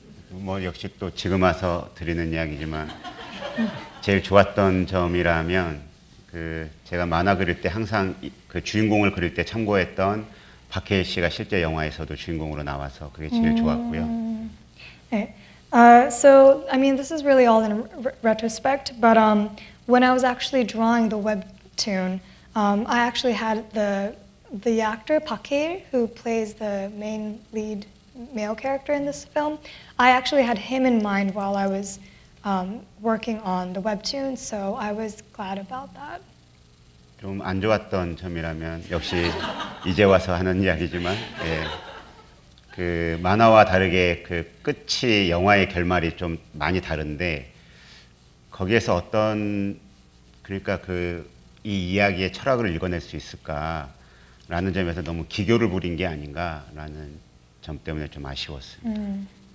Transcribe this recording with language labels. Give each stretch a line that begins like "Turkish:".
Korean: 뭐 역시 또 지금 와서 드리는 이야기지만 제일 좋았던 점이라면 그 제가 만화 그릴 때 항상 그 주인공을 그릴 때 참고했던 박해일 씨가 실제 영화에서도 주인공으로 나와서 그게 제일 좋았고요. 네.
English: So, I mean, this is really all in retrospect, but when I was actually drawing the webtoon, I actually had the actor Park Hae-il, who plays the main lead male character in this film. I actually had him in mind while I was working on the webtoon, so I was glad about that.
Korean: 좀 안 좋았던 점이라면 역시 이제 와서 하는 이야기지만 예, 그 만화와 다르게 그 끝이 영화의 결말이 좀 많이 다른데 거기에서 어떤 그러니까 그 이 이야기의 철학을 읽어낼 수 있을까라는 점에서 너무 기교를 부린 게 아닌가라는 점 때문에 좀 아쉬웠습니다.